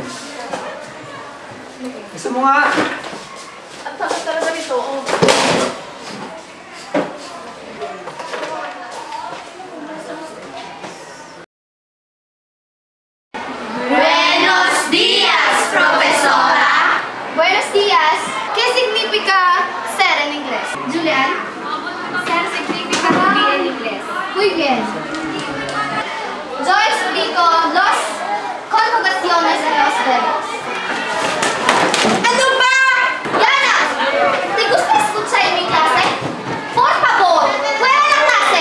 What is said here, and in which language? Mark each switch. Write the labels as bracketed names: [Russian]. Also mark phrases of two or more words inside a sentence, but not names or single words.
[Filipino] Gusto mo nga? At takot talaga nito, oh. [Spanish] Buenos días, profesora. Buenos días. ¿Qué significa ser en inglés? Julian, Ser significa be en inglés. muy bien. Yo explico las conjugaciones de los verbos. [Filipino] Ano ba? [Spanish] Yana, ¿te gusta escuchar en mi clase? Por favor, fuera de la clase.